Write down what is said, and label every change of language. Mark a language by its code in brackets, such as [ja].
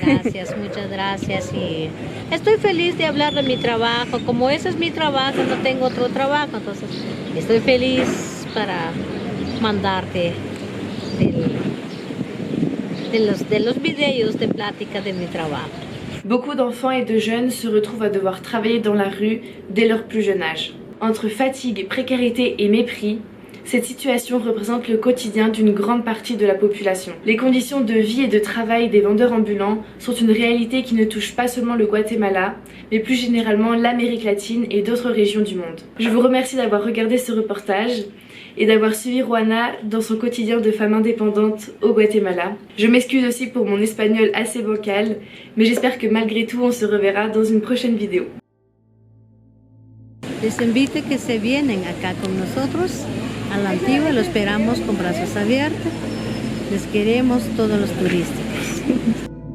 [es] Gracias, muchas gracias y estoy feliz de hablar de mi trabajo, como ese es mi trabajo, no tengo otro trabajo, entonces estoy feliz para mandarte de los videos de plática de mi trabajo. [fr] Beaucoup d'enfants et de jeunes se retrouvent à devoir travailler dans la rue dès leur plus jeune âge. Entre fatigue, précarité et mépris, cette situation représente le quotidien d'une grande partie de la population. Les conditions de vie et de travail des vendeurs ambulants sont une réalité qui ne touche pas seulement le Guatemala, mais plus généralement l'Amérique latine et d'autres régions du monde. Je vous remercie d'avoir regardé ce reportage et d'avoir suivi Juana dans son quotidien de femme indépendante au Guatemala. Je m'excuse aussi pour mon espagnol assez bancal, mais j'espère que malgré tout on se reverra dans une prochaine vidéo. [es] Les invito que se vienen acá con nosotros a la Antigua, lo esperamos con brazos abiertos. Les queremos todos los turísticos.